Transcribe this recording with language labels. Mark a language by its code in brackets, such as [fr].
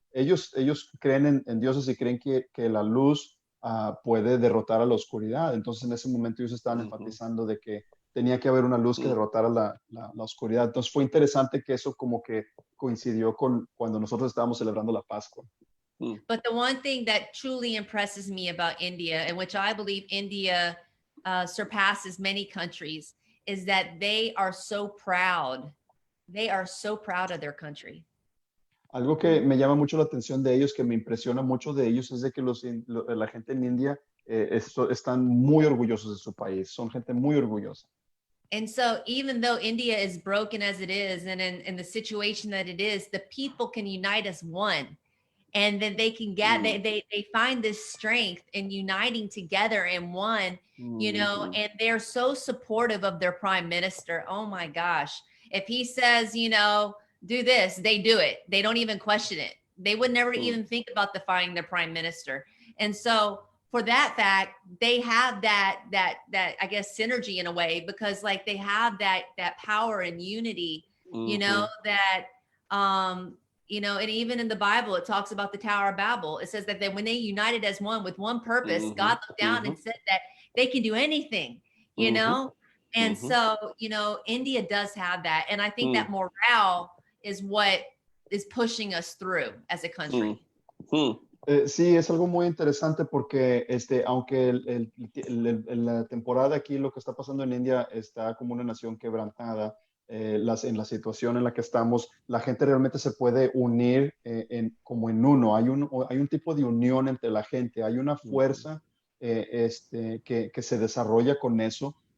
[es] Ellos creen en dioses y creen que la luz puede derrotar a la oscuridad. Entonces, en ese momento ellos estaban enfatizando de que tenía que haber una luz que derrotara la oscuridad. Entonces, fue interesante que eso como que coincidió con cuando nosotros estábamos celebrando la Pascua. [en] But the one thing that truly impresses me about India, and which I believe India surpasses many countries, is that they are so proud. They are so proud of their country. [es] Algo que me llama mucho la atención de ellos, que me impresiona mucho de ellos, es de que la gente en India están muy orgullosos de su país. Son gente muy orgullosa. [en] And so even though India is broken as it is, and in the situation that it is, the people can unite as one. And then they can get, they find this strength in uniting together in one, you know, and they're so supportive of their prime minister. Oh my gosh. If he says, you know, do this, they do it. They don't even question it. They would never even think about defying their prime minister. And so for that fact, they have that I guess synergy in a way, because like they have that power and unity, you know, that you know, and even in the Bible, it talks about the Tower of Babel. It says that when they united as one with one purpose, God looked down and said that they can do anything, you know? And so, you know, India does have that. And I think that morale is what is pushing us through as a country. [es] Sí, es algo muy interesante porque aunque la temporada aquí, lo que está pasando en India está como una nación quebrantada, en la situación en la que estamos, la gente realmente se puede unir como en uno. Hay un tipo de unión entre la gente, hay una fuerza que se desarrolla con eso.